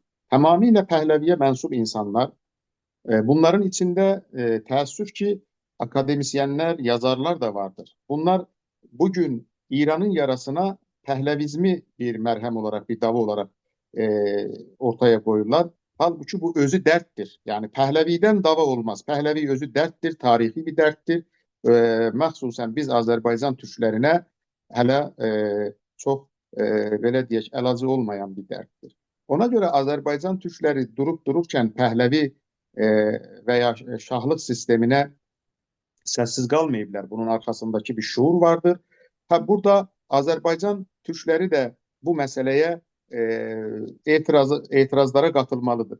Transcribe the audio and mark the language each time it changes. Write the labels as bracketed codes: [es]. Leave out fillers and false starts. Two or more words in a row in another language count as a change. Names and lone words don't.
[tr] Tamamıyla Pəhləviyə mensup insanlar. Bunların içinde təəssüf ki akademisyenler, yazarlar da vardır. Bunlar bugün İran'ın yarasına Pehlavizmi bir merhem olarak, bir dava olarak e, ortaya koyurlar. Halbuki bu özü derttir. Yani Pehlevi'den dava olmaz. Pehlevi özü derttir, tarihi bir derttir. [az] Məxsusən biz Azərbaycan türklərinə hələ çox belə deyək, əlacı olmayan bir dərddir. Ona görə Azərbaycan türkləri durup dururkən Pəhləvi veya şahlıq sisteminə [tr] sessiz kalmayıblar. Bunun arkasındaki bir şuur vardır. Ha, burada Azerbaycan Türkleri de bu meseleye itirazlara katılmalıdır.